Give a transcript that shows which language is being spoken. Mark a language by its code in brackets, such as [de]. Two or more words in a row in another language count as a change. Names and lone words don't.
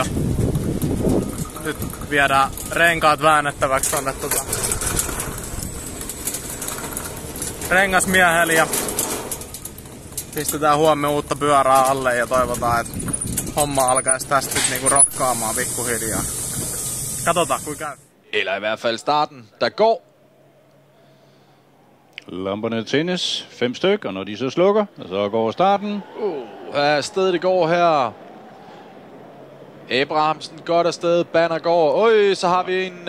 [fi] Nyt viedään renkaat väännettäväksi tonne rengasmiehelle ja pistetään huomenna uutta pyörää alle ja toivotaan, että homma alkaisi tästä niinku rokkaamaan pikkuhiljaa. Katsotaan kuinka käy. [da] Eller i hvert fald starten, der går. Lamperne tændes, 5 stykker, og når de så slukker, så går starten. Afsted det går her. Abrahamsen godt afsted, Banner går. Så har vi en...